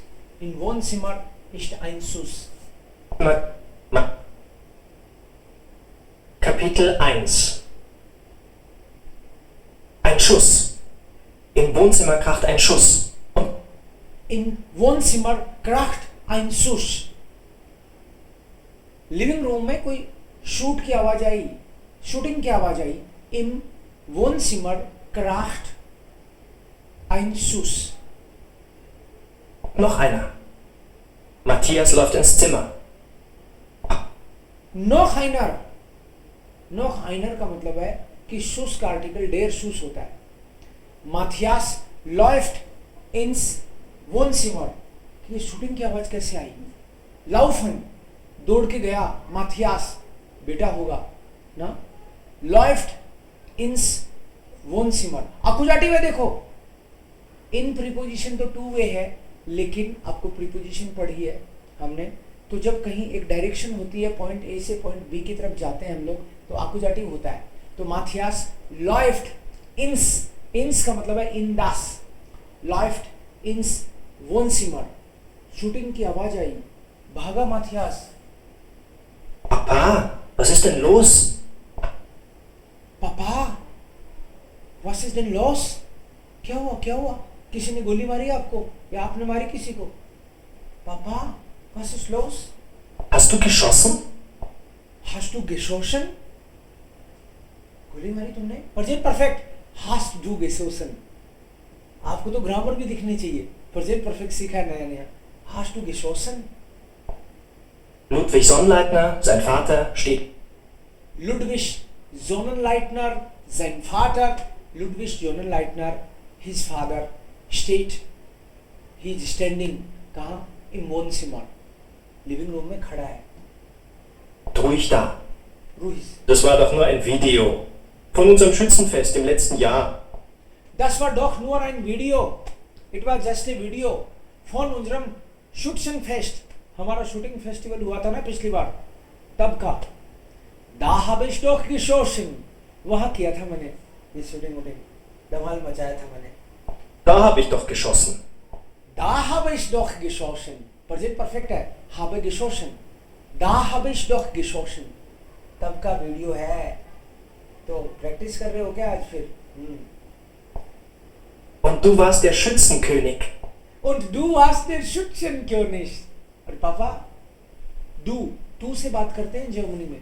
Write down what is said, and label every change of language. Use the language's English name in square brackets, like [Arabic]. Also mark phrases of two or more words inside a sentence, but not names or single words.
[German] Im Wohnzimmer ist ein Schuss. Kapitel 1. Ein Schuss. Im Wohnzimmer kracht ein Schuss. Im Wohnzimmer kracht ein Schuss. [English] living room [Hindi] में कोई शूट की आवाज आई, शूटिंग की आवाज आई. [German] Im Wohnzimmer kracht ein Schuss. Noch einer. Matthias läuft ins Zimmer. Noch einer. Noch einer [Hindi] का मतलब है कि Schuss का आर्टिकल [German] der Schuss [Hindi] होता है. [German] Matthias läuft ins Wohnzimmer. [Hindi] ये शूटिंग की आवाज कैसे आई? Laufen, दौड़ के गया. Matthias बेटा होगा ना. [German] Läuft ins Wohnzimmer. [Hindi] अकुजाटिव है देखो. इन प्रीपोजिशन तो [English] two way [Hindi] है, लेकिन आपको प्रीपोजिशन पढ़ी है हमने. तो जब कहीं एक डायरेक्शन होती है, [English] point A [Hindi] से [English] point B [Hindi] की तरफ जाते हैं हम लोग, तो अकुजाटिव होता है. तो माथियास [German] läuft ins, [Hindi] ins का मतलब है [German] in das. läuft ins Wohnzimmer. [Hindi] शूटिंग की आवाज आई, भागा माथियास. [German] Papa, was ist denn los? पापा, was ist denn los? [Hindi] क्या हुआ, क्या हुआ? किसी ने गोली मारी आपको या आपने मारी किसी को? पापा, [German] was ist los? Hast du geschossen? Hast du geschossen? [Hindi] गोली मारी तुमने? [English] present perfect. [German] Hast du geschossen? [Hindi] आपको तो ग्रामर भी दिखनी चाहिए. [English] present perfect [Hindi] सीखा है नया नया. [German] Hast du geschossen? Ludwig Sonnleitner, sein Vater, steht. Ludwig Sonnenleitner, sein Vater. Ludwig Sonnenleitner, [English] his father, steht. He is standing. [Hindi] कहाँ? [German] Im Wohnzimmer. [English] living room [Hindi] में खड़ा है. [German] Ruhig da. Ruhig. Das war doch nur ein Video. Von unserem Schützenfest im letzten Jahr. Das war doch nur ein Video. [English] It was just a video. [German] Von unserem Schützenfest. [Hindi] हमारा [English] shooting festival [Hindi] हुआ था ना पिछली बार, तब का. [German] Da habe ich doch geschossen. [Hindi] वहाँ किया था मैंने ये शूटिंग वूटिंग, धमाल मचाया था मैंने. [German] Da habe ich doch geschossen. Da habe ich doch geschossen. [English] present perfect [Hindi] है. [German] habe geschossen. Da habe ich doch geschossen. [Hindi] तब का वीडियो है. तो प्रैक्टिस कर रहे हो क्या आज फिर? [German] Und du warst der Schützenkönig. Und du warst der Schützenkönig. [Hindi] और पापा, तू से बात करते हैं जर्मनी में.